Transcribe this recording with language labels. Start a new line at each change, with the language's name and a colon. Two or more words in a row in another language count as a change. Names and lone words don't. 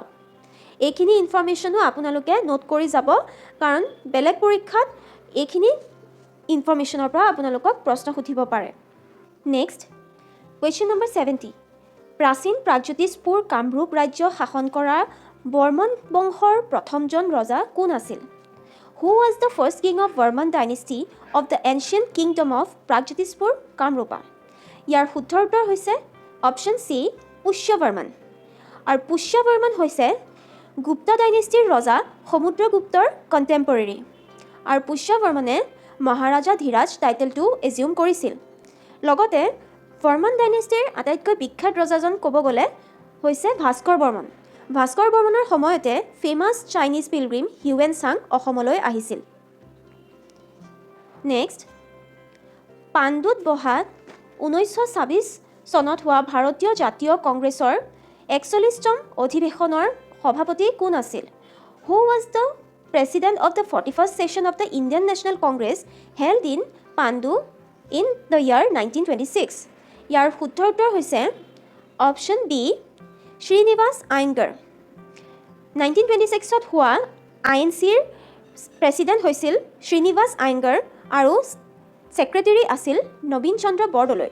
Assamese: এইখিনি ইনফৰমেশ্যনো আপোনালোকে নোট কৰি যাব, কাৰণ বেলেগ পৰীক্ষাত এইখিনি ইনফৰমেশ্যনৰ পৰা আপোনালোকক প্ৰশ্ন সুধিব পাৰে। নেক্সট কুৱেশ্যন নম্বৰ 70। প্ৰাচীন প্ৰাগজ্যোতিষপুৰ কামৰূপ ৰাজ্য শাসন কৰা বৰ্মন বংশৰ প্ৰথমজন ৰজা কোন আছিল?
English: Who was the first king of Varman dynasty of the ancient kingdom of প্ৰাগজ্যোতিষপুৰ কামৰূপা?
Assamese: ইয়াৰ শুদ্ধ উত্তৰ হৈছে অপশ্যন C, পুষ্যবৰ্মন। আৰু পুষ্যবৰ্মন হৈছে গুপ্তা ডাইনেষ্টিৰ ৰজা সমুদ্ৰগুপ্তৰ কণ্টেম্পৰেৰী। আৰু পুষ্যবৰ্মনে মহাৰাজা ধীৰাজ টাইটেলটো এজিউম কৰিছিল। লগতে বৰ্মন ডাইনেষ্টিৰ আটাইতকৈ বিখ্যাত ৰজাজন ক'ব গ'লে হৈছে ভাস্কৰ বৰ্মন। ভাস্কৰ বৰ্মনৰ সময়তে
English: famous Chinese pilgrim
Assamese: হিউৱেন চাং অসমলৈ আহিছিল। নেক্সট পাণ্ডুত বহা 1926 চনত হোৱা ভাৰতীয় জাতীয় কংগ্ৰেছৰ 41তম অধিৱেশনৰ সভাপতি কোন আছিল?
English: Who was the president of the 41st session of the Indian National Congress held in Pandu in the year 1926?
Assamese: ইয়াৰ শুদ্ধ উত্তৰ হৈছে অপশ্যন B, শ্ৰীনিবাস আয়েংগাৰ। 1926ত হোৱা INCৰ প্ৰেছিডেণ্ট হৈছিল শ্ৰীনিবাস আয়েংগাৰ আৰু ছেক্ৰেটেৰী আছিল নবীন চন্দ্ৰ বৰদলৈ।